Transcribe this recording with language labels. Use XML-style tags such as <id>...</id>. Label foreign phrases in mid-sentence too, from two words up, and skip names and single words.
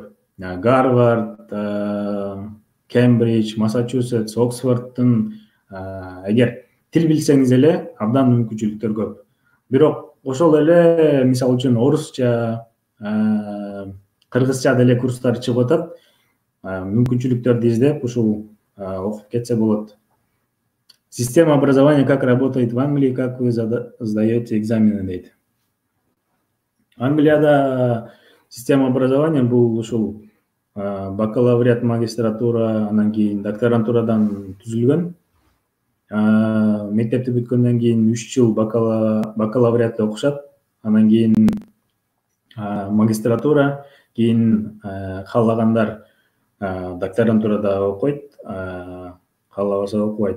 <ky>Гарвард, Кембридж, Массачусетс, Оксфордтун эгер тил билсеңиз эле абдан мүмкүнчүлүктөр көп. Бирок ошол эле мисалы үчүн орусча, кыргызча деле курстар чыгып атат. Мүмкүнчүлүктөрдү издеп ушул окуп кетсе болот.</ky> <ru>Система образования как работает в Англии, как вы сдаете экзамены дейт.</ru> <ky>Англияда</ky> <ru>система образования</ru> <ky>бул ушул бакалавриат, магистратура, анан кийин докторантурадан түзүлгөн. Мектепти бүткөндөн кийин 3 жыл бакалавриатта окушат, анан кийин магистратура, кийин каалагандар докторантурада окуйт, каалабаса окубайт.</ky>